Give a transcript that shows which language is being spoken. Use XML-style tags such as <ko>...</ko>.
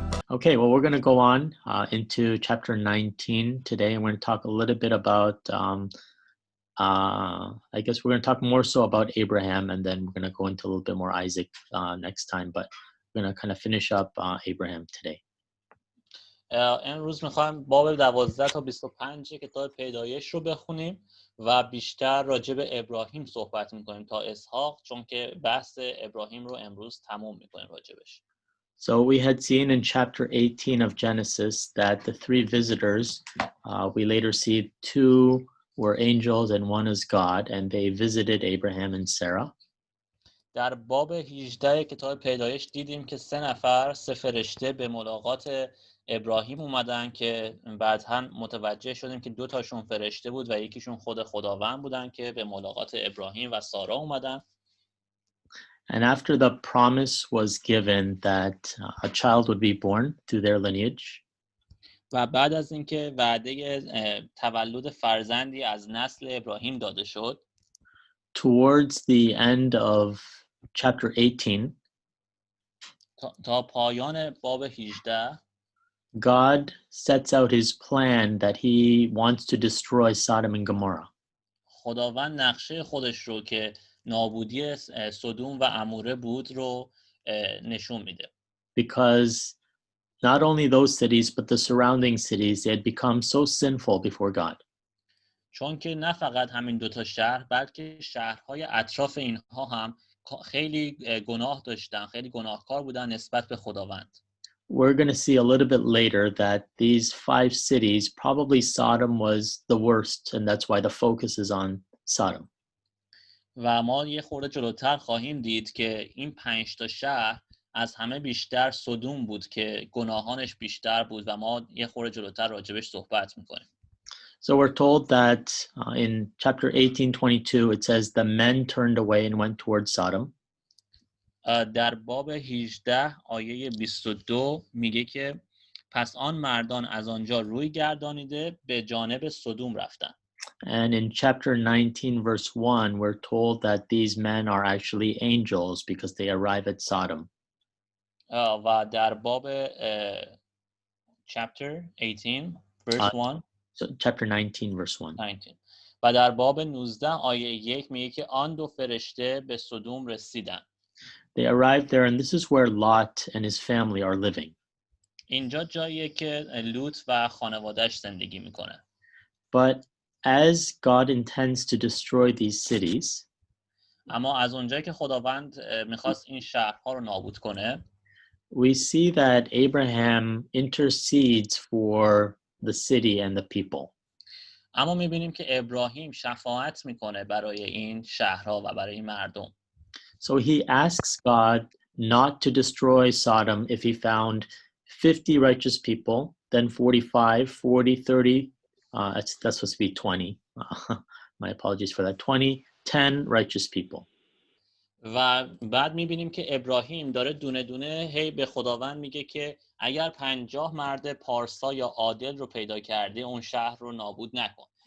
<en>Okay, well, we're going to go on into chapter 19 today, and we're going to talk a little bit about, I guess we're going to talk more so about Abraham, and then we're going to go into a little bit more Isaac next time, but we're going to kind of finish up Abraham today.</en> <fa>امروز میخوایم باب 12 تا 25 کتاب پیدایش رو بخونیم و بیشتر راجع به ابراهیم صحبت میکنیم تا اسحاق، چون که بحث ابراهیم رو امروز تموم میکنیم راجبش.</fa> <en>So we had seen in chapter 18 of Genesis that the three visitors, we later see two were angels and one is God, and they visited Abraham and Sarah.</en> <fa>در باب 18 کتاب پیدایش دیدیم که 3 فرشته به ملاقات ابراهیم اومدن که بعداً متوجه شدیم که 2 تاشون فرشته بود و یکیشون خود خداوند بودن که به ملاقات ابراهیم و سارا اومدن.</fa> <en>And after the promise was given that a child would be born through their lineage,</en> <fa>و بعد از اینکه وعده تولد فرزندی از نسل ابراهیم داده شد،</fa> <en>towards the end of chapter 18,</en> <fa>تا پایان باب 18</fa> <en>God sets out his plan that he wants to destroy Sodom and Gomorrah.</en> <fa>خداوند نقشه خودش رو که نابودی سدوم و عموره بود رو نشون میده.</fa> <en>Because not only those cities, but the surrounding cities, they had become so sinful before God.</en> <fa>چون که نه فقط همین 2 تا شهر، بلکه شهرهای اطراف اینها هم خیلی گناه داشتن، خیلی گناهکار بودن نسبت به خداوند.</fa> <en>We're going to see a little bit later that these 5 cities, probably Sodom was the worst, and that's why the focus is on Sodom.</en> <fa>و ما یه خورده جلوتر خواهیم دید که این 5 تا شهر از همه بیشتر سدوم بود که گناهانش بیشتر بود و ما یه خورده جلوتر راجبش صحبت میکنیم.</fa> <en>So we're told that in chapter 18:22 it says the men turned away and went towards Sodom.</en> <fa>در باب 18 آیه 22 میگه که پس آن مردان از آنجا روی گردانیده به جانب سدوم رفتند.</fa> <en>And in chapter 19 verse 1 we're told that these men are actually angels because they arrive at Sodom.</en> <fa>و در باب</fa> <en>chapter 18 verse 1 So chapter 19 verse 1.</en> <fa>19 و در باب 19 آیه 1 میگه که آن 2 فرشته به سدوم رسیدند.</fa> <en>They arrived there, and this is where Lot and his family are living.</en> <fa>اینجا جاییه که لوط و خانواده‌اش زندگی میکنه.</fa> <en>But as God intends to destroy these cities,</en> <fa>اما از اونجایی که خداوند میخواست این شهرها رو نابود کنه،</fa> <en>we see that Abraham intercedes for the city and the people.</en> <fa>اما میبینیم که ابراهیم شفاعت میکنه برای این شهرها و برای این مردم.</fa> <en>So he asks God not to destroy Sodom if he found 50 righteous people, then 45, 40, 30, that's supposed to be 20. My apologies for that. 20, 10 righteous people.</en> <fa>و بعد میبینیم که ابراهیم داره دونه دونه هی به خداوند میگه که اگر 50 مرد پارسا یا عادل رو پیدا کردی اون شهر رو نابود نکن.</fa>